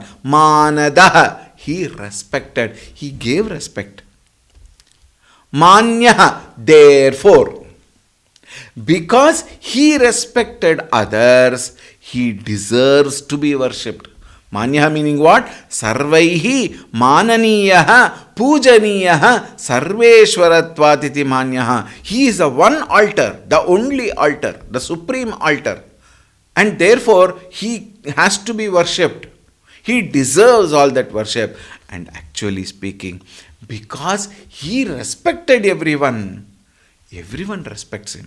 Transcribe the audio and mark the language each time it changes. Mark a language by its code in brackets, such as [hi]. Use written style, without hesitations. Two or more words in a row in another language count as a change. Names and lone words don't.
[en] Manadaha. He respected. He gave respect. Manyaha. Therefore, because he respected others, he deserves to be worshipped. Manyaha meaning what? [sa] सर्वैः माननीयः पूजनीयः सर्वेश्वरत्वादिति मान्यः. [en] He is the one altar, the only altar, the supreme altar. And therefore, he has to be worshipped. He deserves all that worship. And actually speaking, because he respected everyone, everyone respects him.